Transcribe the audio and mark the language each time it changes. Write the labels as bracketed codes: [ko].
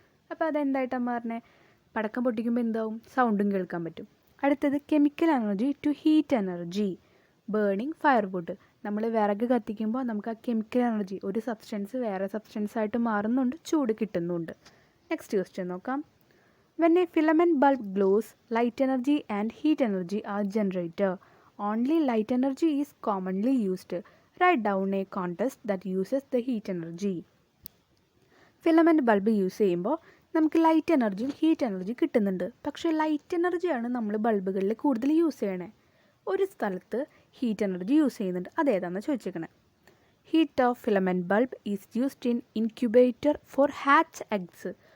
[ml] അപ്പോൾ അതെന്തായിട്ടാണ് മാറണേ? പടക്കം പൊട്ടിക്കുമ്പോൾ എന്താവും? സൗണ്ടും കേൾക്കാൻ പറ്റും. അടുത്തത് [en] Chemical energy to heat energy, burning firewood. [ml] നമ്മൾ വിറക് കത്തിക്കുമ്പോൾ നമുക്ക് ആ കെമിക്കൽ എനർജി, ഒരു സബ്സ്റ്റൻസ് വേറെ സബ്സ്റ്റൻസ് ആയിട്ട് മാറുന്നുണ്ട്, ചൂട് കിട്ടുന്നുണ്ട്. നെക്സ്റ്റ് ക്വസ്റ്റ്യൻ നോക്കാം. [en] When a filament bulb glows, light energy and heat energy are generated. Only light energy is commonly used. Write down a contest that uses the heat energy. [ml] Filament bulb use ചെയ്യുമ്പോൾ നമുക്ക് light എനർജിയും heat energy കിട്ടുന്നുണ്ട്. പക്ഷേ light എനർജിയാണ് നമ്മൾ ബൾബുകളിൽ കൂടുതൽ use ചെയ്യണേ. ഒരു സ്ഥലത്ത് ഹീറ്റ് എനർജി യൂസ് ചെയ്യുന്നുണ്ട്. അതേതാണെന്ന് ചോദിച്ചേക്കണേ. [en] Heat of filament bulb is used in incubator for hatch eggs.